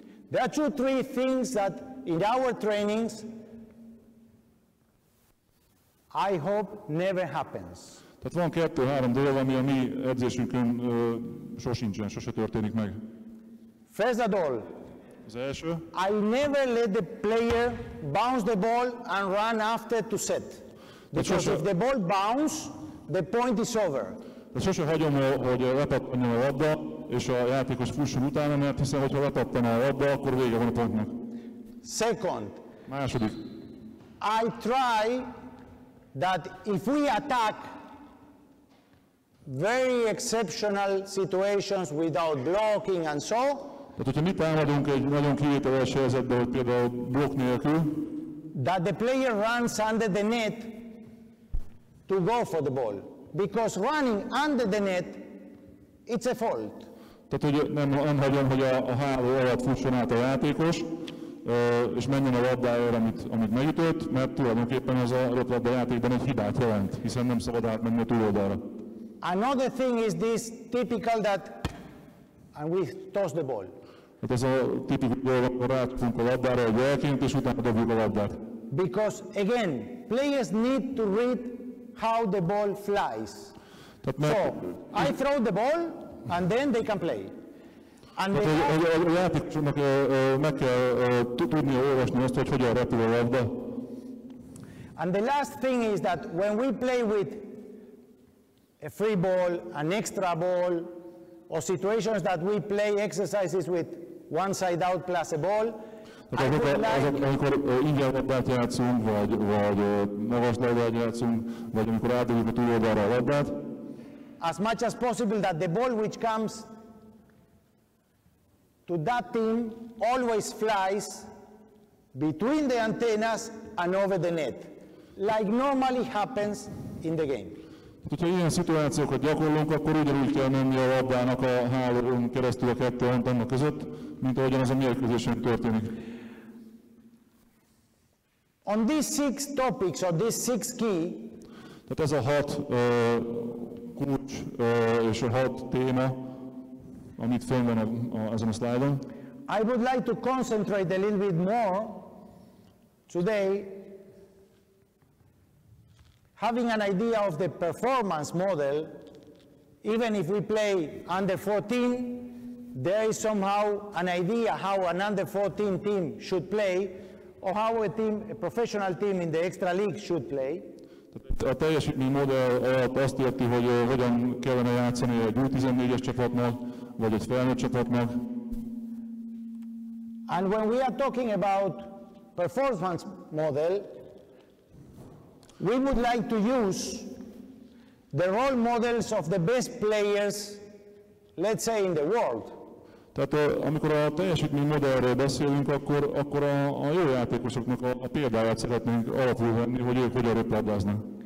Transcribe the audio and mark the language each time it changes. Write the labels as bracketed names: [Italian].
[English] There are 2-3 things that in our trainings I hope never happens. [Hungarian] Tehát van 2-3 dolog, ami a mi edzésünkön sosincsen, sose történik meg. [English] First of all, [Hungarian] Az első, [English] I never let the player bounce the ball and run after to set. Because if the ball bounce, the point is over. [Hungarian] de sose hagyom, hogy lepattanjon a labda, és a játékos fusson utána, mert hiszen, hogyha lepattan a labda, akkor vége van a pontnak. [English] Second, [Hungarian] Második, [English] I try that if we attack very exceptional situations without blocking and so, [Hungarian] tehát hogyha mi támadunk egy nagyon kivételes helyzetbe, hogy például blokk nélkül, [English] that the player runs under the net to go for the ball. Because running under the net, it's a fault. [Hungarian] Tehát, hogy nem hagyom, hogy a háló alatt fusson át a játékos, és menjen a labdájára, amit megütött, mert tulajdonképpen az a röplabda játékban egy hibát jelent, hiszen nem szabad átmenni a túloldalra. [English] Another thing is this typical that, and we toss the ball. [Hungarian] Hát ez a tipikus dolog, amikor rácsapunk a labdára egy jelként, és utána dobjuk a labdát. [English] Because again, players need to read how the ball flies. So, I throw the ball, and then they can play. And [Hungarian] a játékosoknak meg kell tudnia olvasni azt, hogy hogyan repül a labda. [English] And the last thing is that when we play with a free ball, an extra ball, or situations that we play exercises with one side out plus a ball, [Hungarian] amikor ingyen labdát játszunk, vagy magas labdát játszunk, vagy amikor átdobjuk a túloldalra a labdát, [English] as much as possible that the ball which comes to that team always flies between the antennas and over the net, like normally happens in the game. [Hungarian] Hogyha ilyen szituációkat gyakorlunk, akkor ugyanúgy kell menni a labdának a hálón keresztül a kettő antenna között, mint ahogyan az a mérkőzésen történik. [English] On these 6 topics, or these 6 key, [Hungarian] tehát ez a 6 kulcs és a 6 téma, amit fönn van ezen a szlájdon. [English] I would like to concentrate a little bit more today, having an idea of the performance model. Even if we play under 14, there is somehow an idea how an under 14 team should play, or how a professional team in the extra league should play. [Hungarian] A teljesítménymodell alatt azt érti, hogy hogyan kellene játszani egy U14-es csapatnak, vagy egy felnőtt csapatnak. [English] And when we are talking about performance model, we would like to use the role models of the best players, let's say, in the world. [Hungarian] Tehát amikor a teljesítménymodellről beszélünk, akkor a jó játékosoknak a példáját szeretnénk alapul venni, hogy ők hogyan röplabdáznak.